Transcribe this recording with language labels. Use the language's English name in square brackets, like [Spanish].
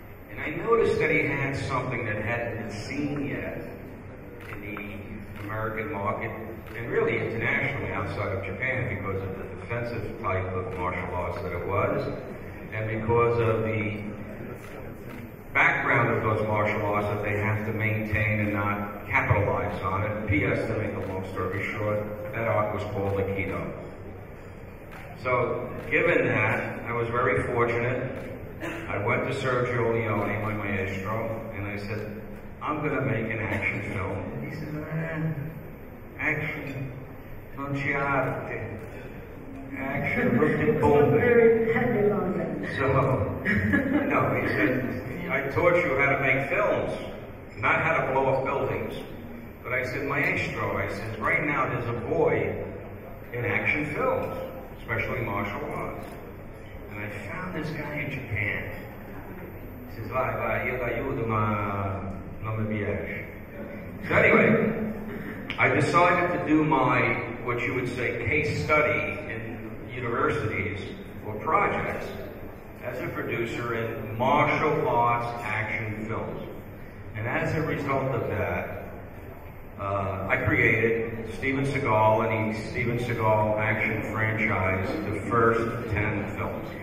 [English] And I noticed that he had something that hadn't been seen yet in the American market, and really internationally outside of Japan, because of the defensive type of martial arts that it was, and because of the background of those martial arts that they have to maintain and not capitalize on it. P.S. to make a long story short, that art was called Aikido. So, given that, I was very fortunate. I went to Sergio Leone, my maestro, and I said, I'm going to make an action film. He said, action, [Italian] non c'è arte. [English] Action, look at bombing. So, no, he said, I taught you how to make films, not how to blow up buildings. But I said, maestro, I said, right now there's a void in action films, especially martial arts. And I found this guy in Japan. He says, [Italian] vai, io t'aiuto, ma non mi piace. [English] So anyway, I decided to do my, what you would say, case study in universities or projects as a producer in martial arts action films. And as a result of that, I created Steven Seagal and the Steven Seagal action franchise, the first 10 films.